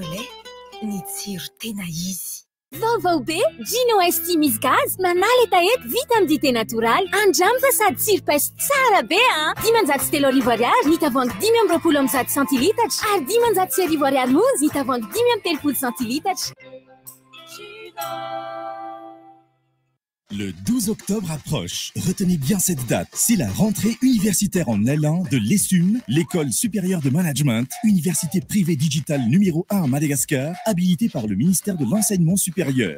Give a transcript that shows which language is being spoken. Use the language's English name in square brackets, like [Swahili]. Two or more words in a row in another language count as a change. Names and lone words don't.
[Malagasy] Chocolé, ny tsiro tena izy. Vaovao be Gino ST misy gaz manala etaety vita amin'ny dité natoraly andramo fa sady tsiro-paiso tsara be a 13 ny tavoangy 5 centilitatra ary 5 monzy ny tavoangy 5 centilitatra. [French] Le 12 octobre approche. Retenez bien cette date. C'est la rentrée universitaire en L1 de l'ESUM, l'école supérieure de management, université privée digitale numéro 1 à Madagascar, habilitée par le ministère de l'Enseignement supérieur.